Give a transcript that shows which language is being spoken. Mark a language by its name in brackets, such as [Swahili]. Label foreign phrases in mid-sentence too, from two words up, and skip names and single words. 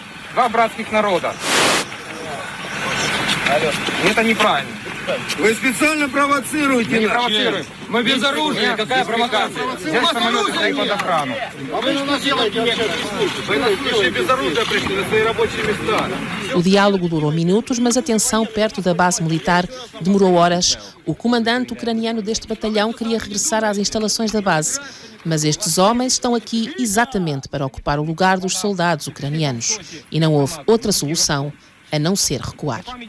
[Russian] Два братских народа. Это неправильно. Вы специально провоцируете. Мы не провоцируем. Мы без оружия. Какая провокация? Взять самолеты стоит под охрану. А вы что делаете вообще? Вы нас пришли без оружия, пришли на свои рабочие места. [Portuguese] O diálogo durou minutos, mas a tensão perto da base militar demorou horas. O comandante ucraniano deste batalhão queria regressar às instalações da base. Mas estes homens estão aqui exatamente para ocupar o lugar dos soldados ucranianos. E não houve outra solução a não ser recuar.